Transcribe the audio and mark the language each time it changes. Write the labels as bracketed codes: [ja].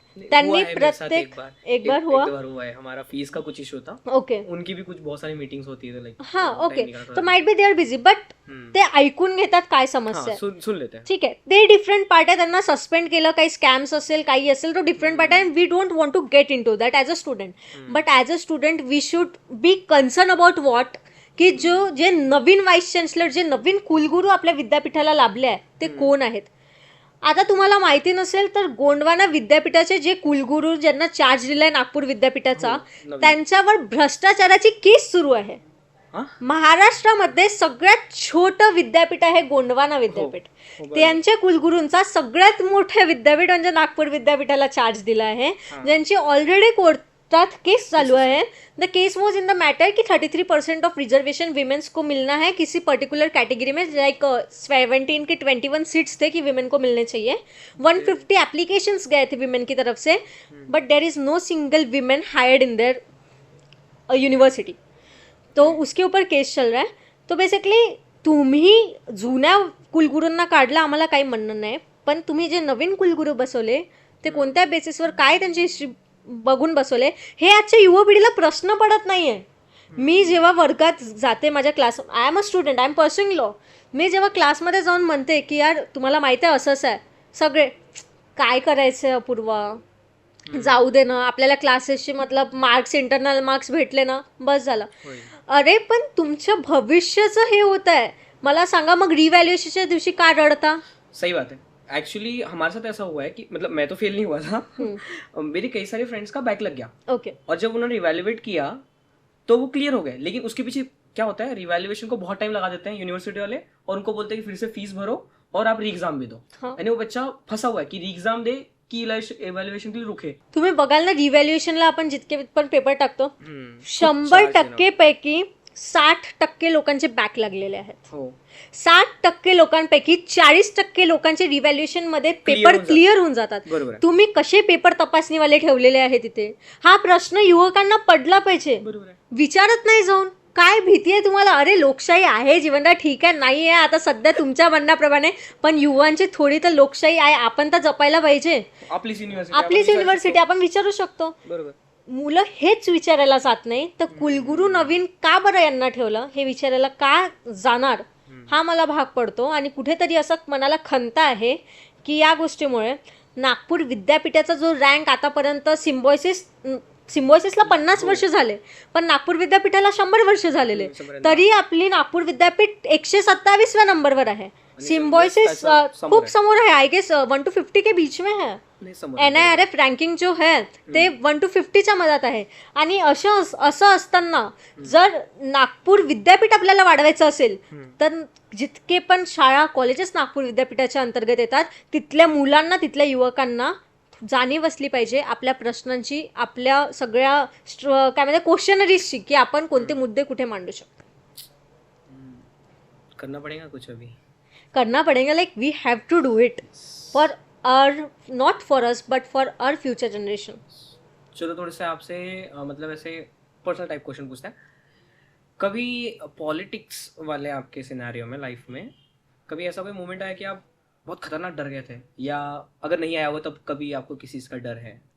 [mr] त्यांनी प्रत्येक [hi] एक बार हुआ है, हमारा फीस का कुछ इशू था. [en] okay, [hi] उनकी भी कुछ बहुत सारी मीटिंग्स होती है लाइक. हाँ, ओके, तो [en] might be they are busy, but [mr] ते ऐकून घेतात काय समस्या आहे, [hi] सुन लेते हैं. [mr] ठीक आहे. ते डिफरंट पार्ट आहे, त्यांना सस्पेंड केलं, काही स्कॅम्स असेल काही असेल तो डिफरंट पार्ट आहे. [en] And we don't want to get into that as a student. But as a student we should be concern about what, [mr] की जे नवीन व्हाईस चान्सलर, जे नवीन कुलगुरू आपल्या विद्यापीठाला लाभले आहे [en] ते कोण आहेत. [mr] आता तुम्हाला माहिती नसेल तर गोंडवाना विद्यापीठाचे जे कुलगुरू ज्यांना चार्ज दिलाय नागपूर विद्यापीठाचा, त्यांच्यावर भ्रष्टाचाराची केस सुरू आहे. महाराष्ट्रामध्ये सगळ्यात छोटं विद्यापीठ आहे गोंडवाना विद्यापीठ. त्यांच्या कुलगुरूंचा सगळ्यात मोठं विद्यापीठ म्हणजे नागपूर विद्यापीठाला चार्ज दिला आहे, ज्यांची ऑलरेडी कोर्टात केस चालू है. [en] the case was in the matter [hi] कि 33% ऑफ रिजर्वेशन विमेन्स को मिलना है किसी पर्टिकुलर कैटेगरी में, लाइक 17 के 21 सीट्स थे कि विमेन को मिलने चाहिए. [en] 150 applications [hi] गए थे विमेन की तरफ से, [en] But there is no single women hired in their university. [hi] तो उसके ऊपर केस चल रहा है. [mr] तो बेसिकली तुम्ही जुन्या कुलगुरूंना काढला, आम्हाला काही म्हणणं नाही, पण तुम्ही जे नवीन कुलगुरू बसवले ते कोणत्या बेसिसवर, काय त्यांची हिस्ट्री बघून बसवले, हे आजच्या युवा पिढीला प्रश्न पडत नाहीये. मी जेव्हा वर्गात जाते माझ्या class, [en] I am a student, I am pursuing law, [mr] मी जेव्हा क्लासमध्ये जाऊन म्हणते की यार तुम्हाला माहिती आहे असंच आहे, सगळे काय करायचं आहे अपूर्वा, जाऊ दे ना, आपल्याला क्लासेसचे मतलब मार्क्स, इंटरनल मार्क्स भेटले ना बस झालं. अरे पण तुमच्या भविष्याचं हे होत आहे, मला सांगा मग रिव्हॅल्युएशनच्या दिवशी का रडता? [hi] सही बात है. एक्चुअली हमारे साथ ऐसा हुआ है कि मतलब मैं तो फेल नहीं हुआ था, मेरे कई सारे फ्रेंड्स का बैक लग गया. ओके. और जब उन्होंने रिवैल्यूएट किया तो वो क्लियर हो गए, लेकिन उसके पीछे क्या होता है, रिवैल्यूएशन को बहुत टाइम लगा देते हैं यूनिवर्सिटी वाले, और उनको बोलते हैं कि फिर से फीस भरो और आप री एग्जाम भी दो. यानी वो बच्चा फंसा हुआ है कि री एग्जाम दे की इव्हॅल्युएशन के लिए रुके. [mr] तुम्ही बघाल ना, रिव्हॅल्युएशनला आपण जितके पण पेपर टाकतो 100% पैकी 60% लोकांचे बॅक लागलेले आहेत. हो 60% लोकांपैकी 40% लोकांचे रिव्हॅल्युएशनमध्ये पेपर होऊन क्लिअर होऊन जातात. बरोबर आहे. तुम्ही कसे पेपर तपासणीवाले ठेवलेले आहे तिथे? हा प्रश्न युवकांना पडला पाहिजे. बरोबर आहे. विचारत नाही जाऊन काय भीती आहे तुम्हाला? अरे लोकशाही आहे जीवनराज, ठीक आहे, नाही आहे आता सध्या तुमच्या म्हणण्याप्रमाणे, पण युवांची थोडी तर लोकशाही आहे, आपण तर जपायला पाहिजे. आपलीच युनिव्हर्सिटी आपलीच युनिव्हर्सिटी, आपण विचारू शकतो. बरोबर. मुलं हेच विचारायला जात नाही तर कुलगुरू नवीन का बरं यांना ठेवलं हे विचारायला का जाणार, हा मला भाग पडतो. आणि कुठेतरी असं मनाला खंत आहे की या गोष्टीमुळे नागपूर विद्यापीठाचा जो रँक आतापर्यंत सिम्बॉयसिसला 50 वर्ष झाले, पण नागपूर विद्यापीठाला 100 वर्ष झालेले, तरी आपली नागपूर विद्यापीठ 127व्या नंबरवर आहे. सिम्बॉयसिस खूप समोर आहे. I guess 1 to 50 [hi] के बीच में है. [mr] NIRF रँकिंग जो है ते 1 to 50च्या मधात आहे. आणि असं असताना जर नागपूर विद्यापीठ आपल्याला वाढवायचं असेल तर जितके पण शाळा कॉलेजेस नागपूर विद्यापीठाच्या अंतर्गत येतात तिथल्या मुलांना, तिथल्या युवकांना जाणीव असली पाहिजे आपल्या प्रश्नांची, आपल्या सगळ्या काय म्हणते क्वेश्चनरीजची, की आपण कोणते मुद्दे कुठे मांडू शकतो. [hi] करना पडेगा कुछ अभी. करना पड़ेगा, [en] Like we have to do it for our, not for us but for our future generation. [hi] चलो थोड़े से आपसे मतलब ऐसे पर्सनल टाइप क्वेश्चन पूछते हैं. कभी पॉलिटिक्स वाले आपके सिनेरियो में लाइफ में कभी ऐसा कोई मोमेंट आया कि आप बहुत खतरनाक डर गए थे, या अगर नहीं आया हो तब कभी आपको किसी चीज़ का डर है?